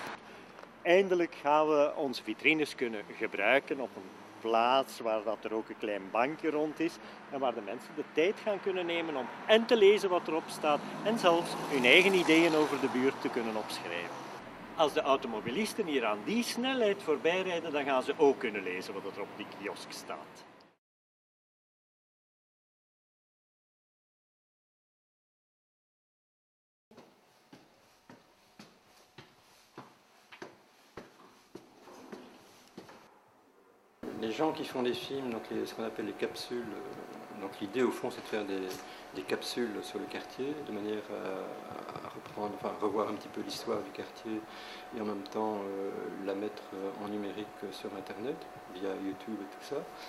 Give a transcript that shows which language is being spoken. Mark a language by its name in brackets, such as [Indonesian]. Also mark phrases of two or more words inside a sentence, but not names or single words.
[Dutch] Eindelijk gaan we onze vitrines kunnen gebruiken op een plaats waar dat er ook een klein bankje rond is en waar de mensen de tijd gaan kunnen nemen om en te lezen wat erop staat en zelfs hun eigen ideeën over de buurt te kunnen opschrijven. als de automobilisten hier aan die snelheid voorbij rijden, dan gaan ze ook kunnen lezen wat er op die kiosk staat. [French] Les gens qui font des films, donc ce qu'on appelle les capsules, donc l'idée au fond c'est de faire des capsules sur le quartier de manière à reprendre, enfin revoir un petit peu l'histoire du quartier et en même temps la mettre en numérique sur internet via YouTube et tout ça.